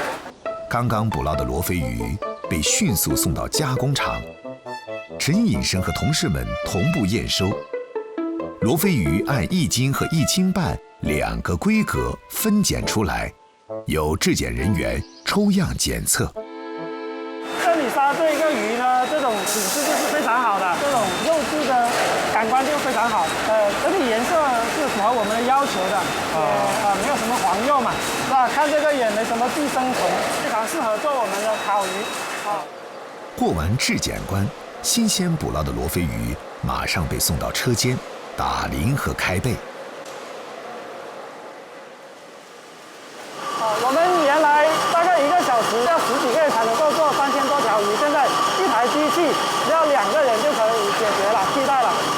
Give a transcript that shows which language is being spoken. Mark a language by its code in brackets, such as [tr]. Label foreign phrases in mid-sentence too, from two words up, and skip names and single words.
[zh] 剛剛捕撈的羅非魚被迅速送到加工廠，陳引生和同事們同步驗收。羅非魚按1斤和1斤半2個規格分揀出來，由質檢人員抽樣檢測。這裡殺這個魚呢，這種品質就是非常好的，這種肉質的感官就非常好。整體顏色是符合我們的要求的，沒有什麼黃釉嘛，是吧？看這個也沒什麼寄生蟲，非常適合做我們的烤魚。過完質檢關，新鮮捕撈的羅非魚馬上被送到車間打鱗和開背。我們原來大概1個小時要10幾個人才能夠做3000多條魚，現在一台機器只要2個人就可以解決了，替代了。